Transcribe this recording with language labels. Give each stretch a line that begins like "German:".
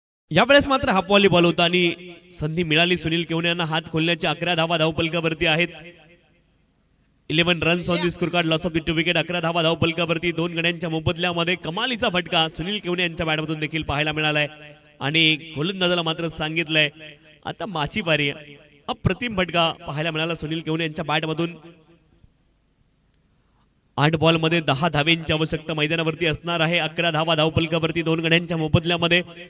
Marathi: यावेळेस मात्र half volleyball होता आणि संधी मिळाली सुनील केवणे यांना हात खोलण्याची. 11 धावा धावफलकावरती आहेत.
English: 11 runs on the score card, loss of the 2 wicket.
Marathi: 11 धावा धावफलकावरती 2 गड्यांच्या मोबदल्यामध्ये. कमालीचा फटका सुनील केवणे यांच्या बॅटमधून देखील पाहायला मिळालाय आणि गोलंदाजाला मात्र सांगितलंय आता माझी बारी आहे. अप्रतिम फटका पाहायला मिळाला सुनील केवणे यांच्या बॅटमधून. 8 बॉल मध्ये 10 धावेंची आवश्यकता मैदानावरती असणार आहे. 11 धावा धावफलकावरती 2 गड्यांच्या मोबदल्यामध्ये.